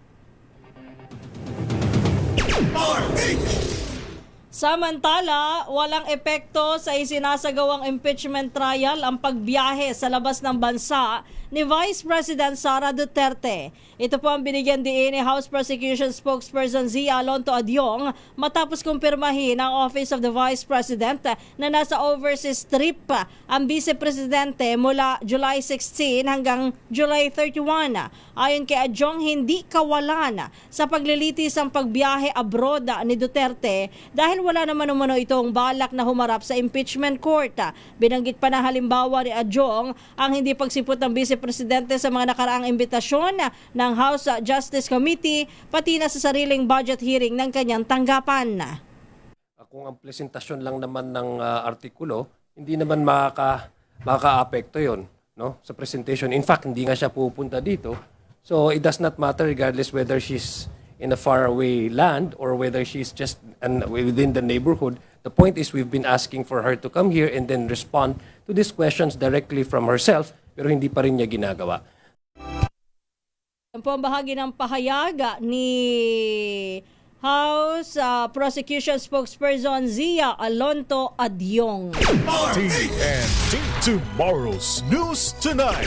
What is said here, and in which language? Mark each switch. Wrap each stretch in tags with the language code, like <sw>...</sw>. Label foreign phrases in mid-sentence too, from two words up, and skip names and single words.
<tl>Samantala, walang epekto sa isinasagawang</tl> <en>impeachment trial</en> <tl>ang pagbiyahe sa labas ng bansa ni Vice President Sara Duterte. Ito po ang binigyan diin ni House Prosecution Spokesperson Zia Alonto Adyong matapos kumpirmahin ng Office of the Vice President na nasa overseas trip ang Vice Presidente mula July 16 hanggang July 31. Ayon kay Adyong, hindi kawalan sa paglilitis ang pagbiyahe abroad ni Duterte dahil wala naman umano itong balak na humarap sa</tl> <en>impeachment court.</en> <tl>Binanggit pa na halimbawa ni Adyong ang hindi pagsipot ng Vice Presidente sa mga nakaraang imbitasyon ng House Justice Committee pati na sa sariling</tl> <en>budget hearing</en> <tl>ng kanyang tanggapan. Kung ang presentasyon lang naman ng artikulo, hindi naman makaka-apekto yon, no? Sa presentation.</tl> <en>In fact,</en> <tl>hindi nga siya pupunta dito.</tl> <en>So it does not matter regardless whether she's in a faraway land or whether she's just within the neighborhood. The point is we've been asking for her to come here and then respond to these questions directly from herself,</en> <tl>pero hindi pa rin niya ginagawa. Yan po ang bahagi ng pahayag ni House Prosecution Spokesperson Zia Alonto Adyong. TNT Tomorrow's News Tonight.</tl>